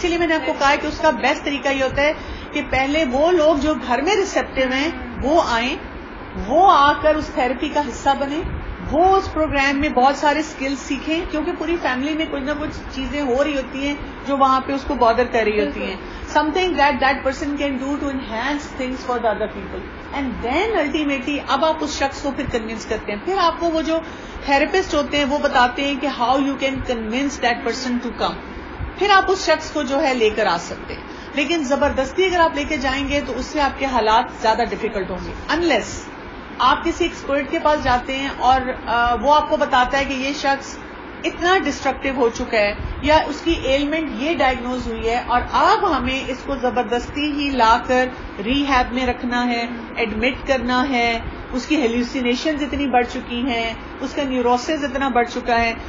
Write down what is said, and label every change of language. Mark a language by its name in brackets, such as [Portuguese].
[Urdu] اسی لیے میں نے آپ کو کہا کہ اس کا بیسٹ طریقہ یہ ہوتا ہے کہ پہلے وہ لوگ جو گھر میں ریسیپٹیو ہیں وہ آئیں, وہ آ کر اس تھراپی کا حصہ بنیں, وہ اس پروگرام میں بہت سارے سکلز سیکھیں, کیونکہ پوری فیملی میں کچھ نہ کچھ چیزیں ہو رہی ہوتی ہیں جو وہاں پہ اس کو بادر کر رہی ہوتی ہیں. [English] something that person can do to enhance things for the other people, and then ultimately [Urdu] اب آپ اس شخص کو پھر کنونس کرتے ہیں. پھر آپ کو وہ جو تھراپسٹ ہوتے ہیں وہ بتاتے ہیں کہ [English] How you can convince that person to come. [Urdu] پھر آپ اس شخص کو جو ہے لے کر آ سکتے ہیں. لیکن زبردستی اگر آپ لے کے جائیں گے تو اس سے آپ کے حالات زیادہ ڈیفیکلٹ ہوں گے, انلیس آپ کسی ایکسپرٹ کے پاس جاتے ہیں اور وہ آپ کو بتاتا ہے کہ یہ شخص اتنا ڈسٹرکٹیو ہو چکا ہے یا اس کی ایلمنٹ یہ ڈائگنوز ہوئی ہے, اور اب ہمیں اس کو زبردستی ہی لا کر ری ہیب میں رکھنا ہے, ایڈمٹ کرنا ہے, اس کی ہیلوسینیشنز اتنی بڑھ چکی ہیں, اس کا نیوروسس اتنا بڑھ چکا ہے.